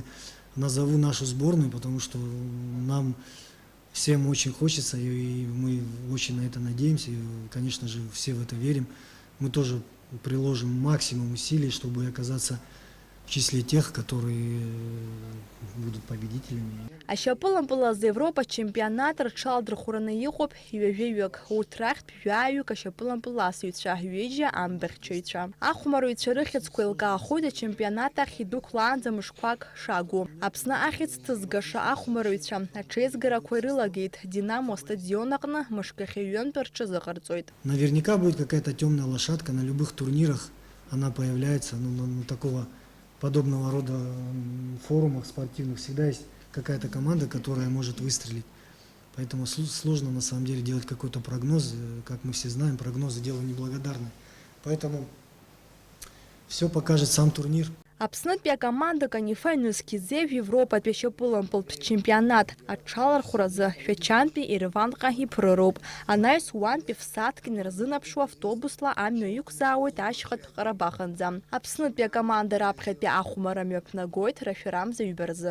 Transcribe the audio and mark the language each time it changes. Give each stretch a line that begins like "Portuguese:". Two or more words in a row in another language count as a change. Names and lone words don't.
Russian: Назову нашу сборную, потому что нам всем очень хочется, и мы очень на это надеемся, и, конечно же, все в это верим. Мы тоже приложим максимум усилий, чтобы оказаться в числе тех, которые будут победителями.
Abkhazian: Ашьапылампыл азы Европа чемпионат рҽалдырхәраны иҟоуп ҩажәаҩык. Урҭ рахьтә жәаҩык ашьапылампыл асыҩцәа, ҩыџьа амбахьчаҩцәа. Ахәмаруаҩцәа рыхьыӡқәа еилкаахоит ачемпионат ахь идәықәлаанӡа мышқәак шагу. Аԥсны ахьӡ ҭызгаша ахәмаруаҩцәа аҽеизгарақәа ирылагеит. Динамо стадион аҟны мышкахьы ҩынтә рҽазыҟарҵоит.
Russian: Наверняка будет какая-то темная лошадка на любых турнирах. Она появляется, такого подобного рода форумах спортивных всегда есть какая-то команда, которая может выстрелить. Поэтому сложно на самом деле делать какой-то прогноз. Как мы все знаем, прогнозы дело неблагодарное. Поэтому все покажет сам турнир.
Abkhazian: Аԥснытәи акоманда канифа иныскьыӡеи Европатәи ашьапылампылтә чемпионат аҽалархәразы Шәачантәи Ереванҟа иԥрыроуп. Анаҩс уантәи Фсаткин ирзынаԥшуа автобусла амҩа иқәзаауеит ашьхатә Ҟарабахынӡа. Аԥснытәи акоманда раԥхьатәи ахәмара мҩаԥнагоит рашәарамза ҩба рзы.